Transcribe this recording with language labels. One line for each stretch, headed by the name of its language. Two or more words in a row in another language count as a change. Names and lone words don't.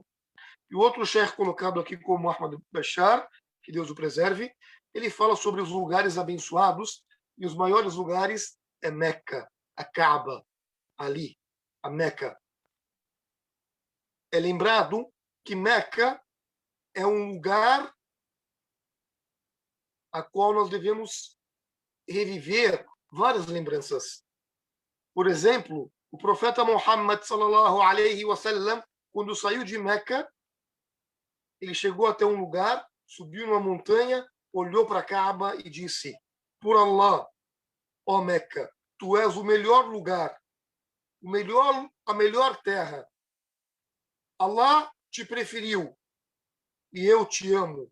Portuguese: E o outro sheikh colocado aqui como Ahmad Bashar, que Deus o preserve, ele fala sobre os lugares abençoados, e os maiores lugares é Meca, a Kaaba, ali, a Meca. É lembrado que Meca é um lugar a qual nós devemos reviver várias lembranças. Por exemplo, O profeta Muhammad,
Arabic: صلى الله عليه وسلم,
Portuguese: quando saiu de Meca, ele chegou até um lugar, subiu numa montanha, olhou para Kaaba e disse: por Allah, ó Meca, tu és o melhor lugar, a melhor terra. Allah te preferiu e eu te amo.